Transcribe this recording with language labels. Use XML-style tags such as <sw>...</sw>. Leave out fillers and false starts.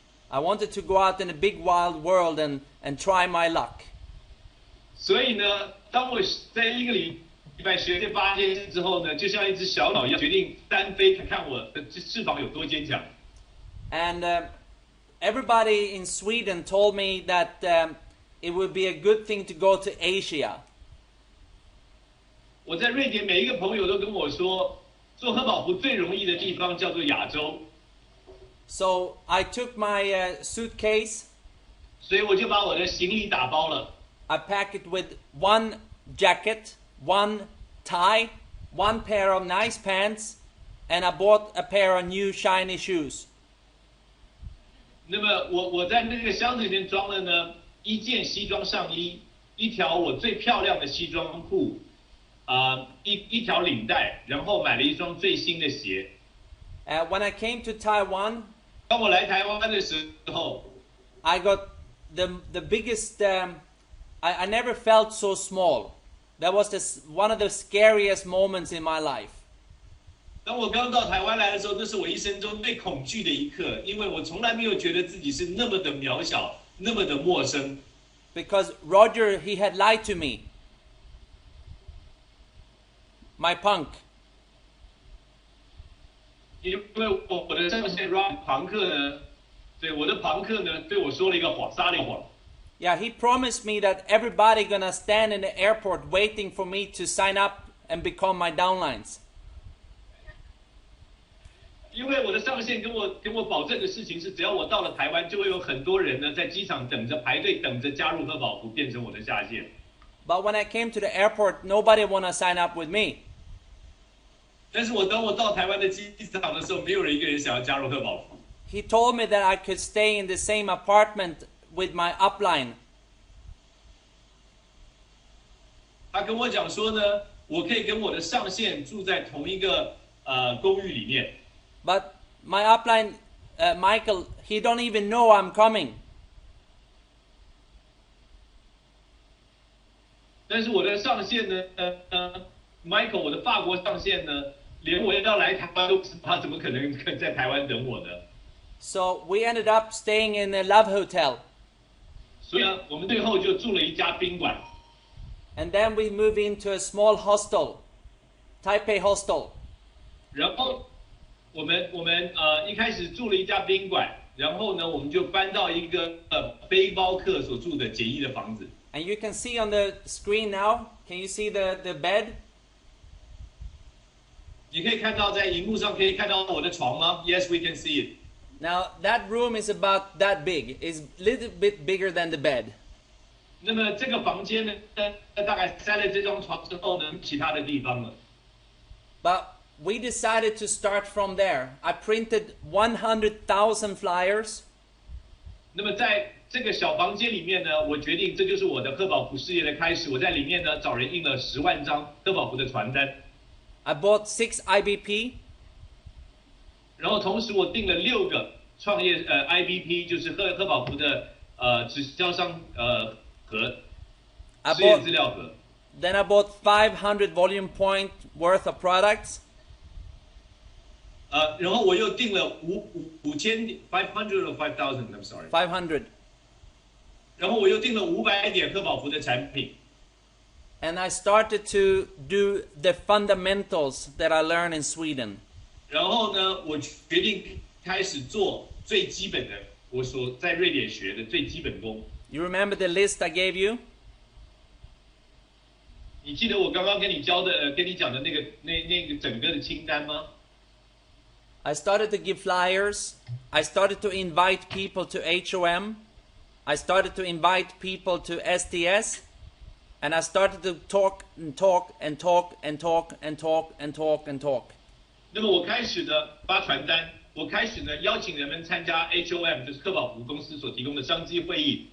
<en>I wanted to go out in a big wild world and try my luck.</en> <zh>所以呢，当我在一个礼拜学这8件事之后呢，就像一只小鸟一样，决定单飞，看看我的翅膀有多坚强。</zh> <en>And everybody in Sweden told me that it would be a good thing to go to Asia.</en> <zh>我在瑞典，每一个朋友都跟我说，做贺宝福最容易的地方叫做亚洲。</zh> <en>So I took my suitcase.</en> <zh>所以我就把我的行李打包了。</zh> <en>I packed it with one jacket, one tie, one pair of nice pants, and I bought a pair of new shiny shoes.</en> <zh>那么我在那个箱子里面装了呢1件西装上衣，1条我最漂亮的西装裤，一条领带，然后买了一双最新的鞋。</zh> <en>When I came to Taiwan,</en> <zh>当我来台湾的时候</zh> <en>I got the biggest. I never felt so small. That was one of the scariest moments in my life.</en> <zh>当我刚到台湾来的时候，那是我一生中最恐惧的一刻，因为我从来没有觉得自己是那么的渺小，那么的陌生。</zh> <en>Because Roger, he had lied to me. My punk.</en> <zh>因为我的上线 Rock 朋克呢，对我的朋克呢，对我说了一个谎，撒了一个谎。</zh> <en>Yeah, he promised me that everybody gonna stand in the airport waiting for me to sign up and become my downlines.</en> <zh>因为我的上线跟我保证的事情是，只要我到了台湾，就会有很多人呢在机场等着排队，等着加入贺宝福，变成我的下线。</zh> <en>But when I came to the airport, nobody wanna sign up with me.</en> <zh>但是当我到台湾的机场的时候，没有人一个人想要加入贺宝福。</zh> <en>He told me that I could stay in the same apartment with my upline.</en> <zh>他跟我讲说呢，我可以跟我的上线住在同一个公寓里面。</zh> <en>But my upline, Michael, he don't even know I'm coming.</en> <zh>但是我的上线呢，Michael， 我的法国上线呢，连我要来台湾都不知道，他怎么可能在台湾等我呢？</zh> <en>So we ended up staying in a love hotel.</en> <zh>所以呢，我们最后就住了一家宾馆。</zh> <en>And then we moved into a small hostel, Taipei hostel.</en> <zh>然后我们一开始住了一家宾馆，然后呢，我们就搬到一个背包客所住的简易的房子。</zh> <en>And you can see on the screen now, can you see the bed?</en> <zh>你可以看到在荧幕上可以看到我的床吗 ？</zh> <en>Yes, we can see it. Now that room is about that big. It's a little bit bigger than the bed.</en> <zh>那么这个房间呢，大概塞了这张床之后呢，其他的地方了。</zh> <en>But we decided to start from there. I printed 100,000 flyers.</en> <zh>那么在这个小房间里面呢，我决定这就是我的贺宝福事业的开始。我在里面呢找人印了10万张贺宝福的传单。</zh> <en>I bought 6 IBP.</en> <zh>然后同时我订了6个创业IBP， 就是贺宝福的直销商盒，实验资料盒。</zh> <en>Then I bought 500 volume point worth of products.</en> <zh>然后我又订了500</zh> <en>or 5,000 ，I'm sorry。 500.</en> <zh>然后我又订了500点贺宝福的产品。</zh> <en>And I started to do the fundamentals that I learned in Sweden.</en> <zh>然后呢，我决定开始做最基本的，我所在瑞典学的最基本功。</zh> <en>You remember the list I gave you?</en> <zh>你记得我刚刚跟你讲的那个整个的清单吗？</zh> <en>I started to give flyers. I started to invite people to HOM. I started to invite people to SDS. And I started to talk and talk and talk and talk and talk and talk and talk.</en> <zh>那么我开始呢发传单，我开始呢邀请人们参加 HOM， 就是贺宝福公司所提供的商机会议。</zh>